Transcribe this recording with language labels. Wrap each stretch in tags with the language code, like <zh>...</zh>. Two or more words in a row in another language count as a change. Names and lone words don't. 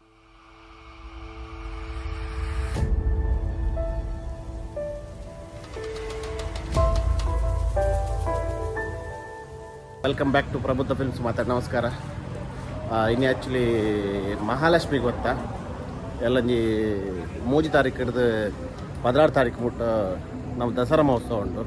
<en>Welcome back to Prabuddha Films.</en> <kn>ಮಾತಾಡಿ ನಮಸ್ಕಾರ. ಇನ್ನು ಆ್ಯಕ್ಚುಲಿ ಮಹಾಲಕ್ಷ್ಮಿ ಗೊತ್ತಾ ಎಲ್ಲಂಜಿ ಮೂಜಿ ತಾರೀಕು ಹಿಡಿದು 16 ತಾರೀಕು ಮುಟ್ಟ ನಮ್ಮ ದಸರಾ ಮಹೋತ್ಸವ ಉಂಟು.</kn>